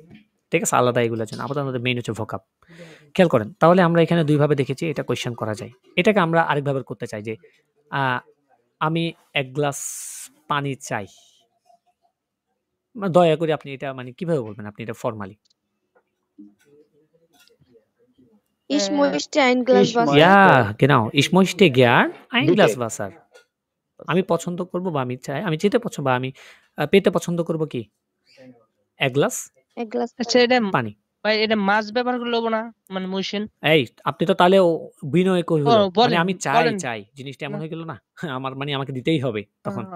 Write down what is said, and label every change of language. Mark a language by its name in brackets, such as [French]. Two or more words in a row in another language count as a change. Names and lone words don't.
[Bangla] ঠিক আছে? আলাদা এগুলোর জন্য। আপাতত আমাদের মেইন হচ্ছে ভোকাব। খেয়াল করেন। তাহলে আমরা এখানে ২ ভাবে দেখেছি এটা কোয়েশ্চেন করা যায়। এটাকে আমরা আরেকভাবে করতে চাই যে আ আমি ১ গ্লাস পানি চাই। দয়া করে আপনি এটা মানে কিভাবে বলবেন আপনি এটা ফরমালি? [German] Ich möchte ein Glas Wasser. Ja, genau. Ich möchte gern ein বিটে। Glas Wasser. [Bangla] আমি পছন্দ করব বা আমি চাই, আমি যেতে পছন্দ বা আমি পেতে পছন্দ করব কি? ১ গ্লাস এক গ্লাস আচ্ছা, এটা পানি। ভাই এটা মাছ ব্যবহার করলে হবো না? মানে মোশন। এই আপনি তো তাহলে বিনয় কই হলো। মানে বলেন, আমি বলেন। চাই। জিনিসটা এমন হয়ে গেল না? আমার মানে আমাকে দিতেই হবে তখন।